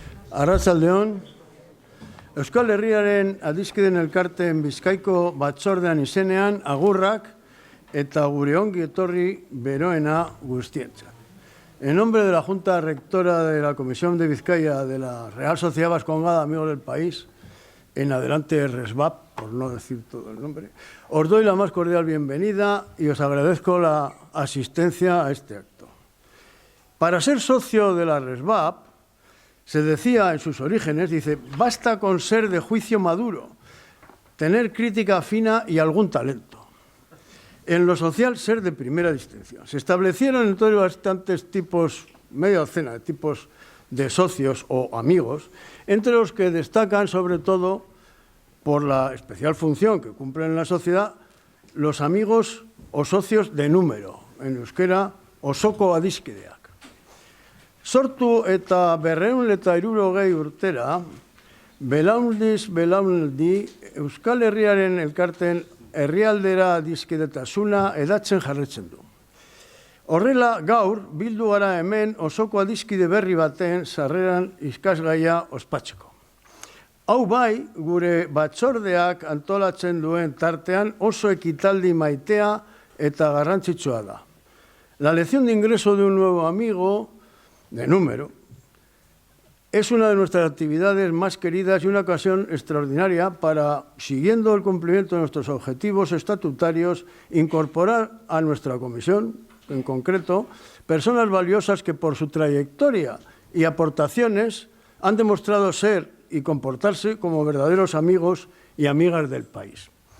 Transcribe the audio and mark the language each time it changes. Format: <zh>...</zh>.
<eu>Arratsaldeon, Euskal Herriaren Adiskideen Elkarteen Bizkaiko Batzordean izenean agurrak eta gure ongi etorri beroena guztientzat.</eu> <es>En nombre de la Junta Rectora de la Comisión de Vizcaya de la Real Sociedad Vascongada Amigos del País, en adelante RESVAP, por no decir todo el nombre, os doy la más cordial bienvenida y os agradezco la asistencia a este acto. Para ser socio de la RESVAP, se decía en sus orígenes, dice, basta con ser de juicio maduro, tener crítica fina y algún talento. En lo social, ser de primera distinción. Se establecieron entonces bastantes tipos, media docena de tipos de socios o amigos, entre los que destacan sobre todo, por la especial función que cumplen en la sociedad, los amigos o socios de número, en euskera, osoko adiskideak.</es> <eu>Sortu eta 250 urtera, belaunaldiz belaunaldi Euskal Herriaren elkarten herrialdera adiskidetasuna edatzen jarraitzen du. Horrela, gaur, bildu gara hemen osoko adiskide berri baten sarreran ikasgaia ospatzeko. Hau bai, gure batzordeak antolatzen duen tartean oso ekitaldi maitea eta garrantzitsua da.</eu> <es>La lección de ingreso de un nuevo amigo de número, es una de nuestras actividades más queridas y una ocasión extraordinaria para, siguiendo el cumplimiento de nuestros objetivos estatutarios, incorporar a nuestra comisión, en concreto, personas valiosas que por su trayectoria y aportaciones han demostrado ser y comportarse como verdaderos amigos y amigas del país.</es>